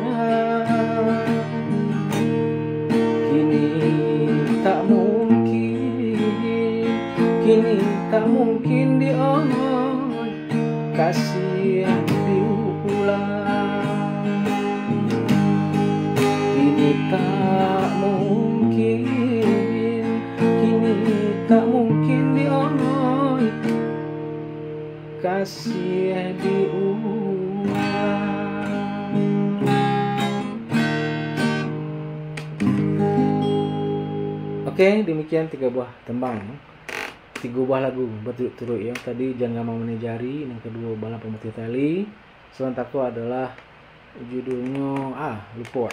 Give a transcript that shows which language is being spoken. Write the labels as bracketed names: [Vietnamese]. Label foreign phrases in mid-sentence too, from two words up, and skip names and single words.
[Minangkabau] kini tak mungkin dion kasih diulang kini tak mungkin dion kasih diulang. [Indonesian] Oke, demikian 3 buah tembang, 3 buah lagu berturut-turut ya. Tadi Jangan Gampang Menejari, yang kedua Bala Pemutih Tali, sebentar itu adalah judulnya lupa.